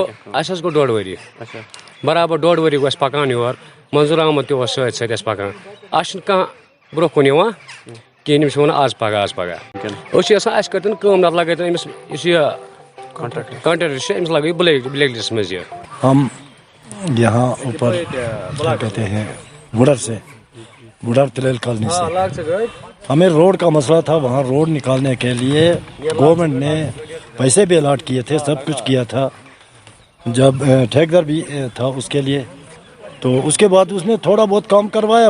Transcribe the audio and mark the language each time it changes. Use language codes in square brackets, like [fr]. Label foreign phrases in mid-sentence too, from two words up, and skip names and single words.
[ks] اَسہِ حظ گوٚو 1.5 ؤری, برابر 1.5 ؤری گوٚو اَسہِ پکان یور. منظوٗر احمد تہِ اوس سۭتۍ سۭتۍ اَسہِ پکان. اَسہِ چھُنہٕ کانٛہہ برونٛہہ کُن یِوان کِہیٖنۍ. یِم چھِ وَنان آز پگاہ. أسۍ چھِ یژھان اَسہِ کٔرۍتَن کٲم, نتہٕ لگٲیتَن أمِس یُس یہِ کانٹریکٹر أمِس لگٲیِو [en] بلیک لسٹ [ks] منٛز یہِ [ur] ہم یہاں اوپر کیا کہتے ہیں گڈر تلیل کالونی سے ہمیں روڈ کا مسئلہ تھا. وہاں روڈ نکالنے کے لیے گورنمنٹ نے پیسے بھی الاٹ کیے تھے, سب کچھ کیا تھا. جب ٹھیکیدار بھی تھا اس کے لیے, تو اس کے بعد اس نے تھوڑا بہت کام کروایا.